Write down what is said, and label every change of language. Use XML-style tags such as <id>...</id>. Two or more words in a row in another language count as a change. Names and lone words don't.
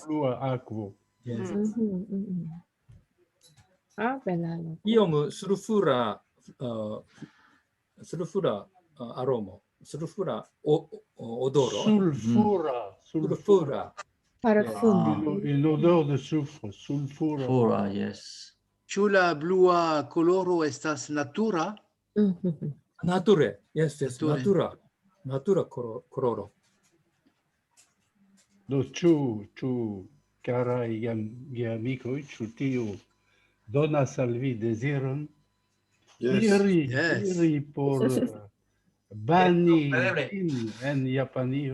<eo>blua akvo. Yes. Bela. Iom sulfura aromo. Sulfura odoro. Sulfura. Parfumo.</eo> <fr>Une odeur de soufre.</fr> <eo>Sulfura. Fura, yes. Ĉu la blua koloro estas natura?</eo> <en>Nature. Yes, Nature.</en> <eo>Natura koloro. Do ĉu caraj geamikoj, ĉu tio donas al vi deziron iri por bani en Japanio?</eo>